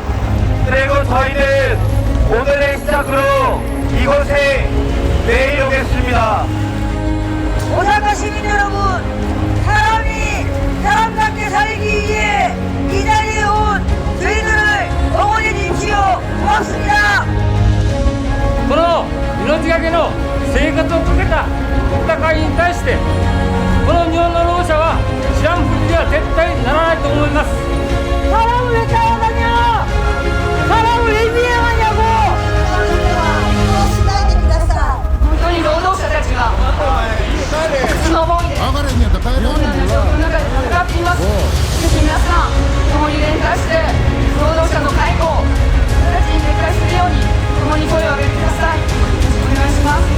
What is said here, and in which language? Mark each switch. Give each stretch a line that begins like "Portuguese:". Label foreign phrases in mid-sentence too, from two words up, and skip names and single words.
Korean: 그리고 저희는 오늘의 시작으로 이곳에 내일 오겠습니다. 오사카 시민 여러분, 사람이 사람답게 살기 위해 이 자리에 온 저희들을 응원해 주십시오. 고맙습니다.
Japanese: この命がけの生活をかけた戦いに対してこの日本の労働者は知らんふりでは絶対ならないと思います。
Korean: 사람을 왜 따라다녀? 사람을 왜 미행하냐고! 시간입니다.
Japanese: 本当に労働者たちがその思いでいろんな状況の中で戦っています。ぜひ皆さん共に連帯して労働者の解雇たちに撤回するように共に声を上げてください。お願いします。